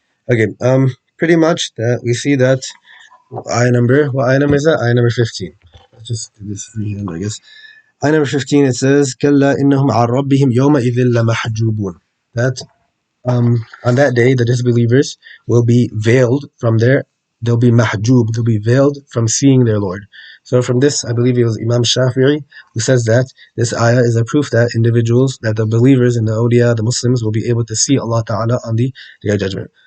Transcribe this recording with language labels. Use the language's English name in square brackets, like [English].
[English] Okay, pretty much that we see that what ayah number is that? Ayah number 15. Let's just do this freehand, I guess. Ayah number 15, it says, [Arabic] كَلَّا إِنَّهُمْ عَنْ رَبِّهِمْ يَوْمَئِذٍ لَمَحْجُوبُونَ. [English] That on that day, the disbelievers will be veiled from they'll be mahjub, they'll be veiled from seeing their Lord. So from this, I believe it was Imam Shafi'i who says that this ayah is a proof that that the believers and the awliya, the Muslims, will be able to see Allah Ta'ala on the Day of Judgment.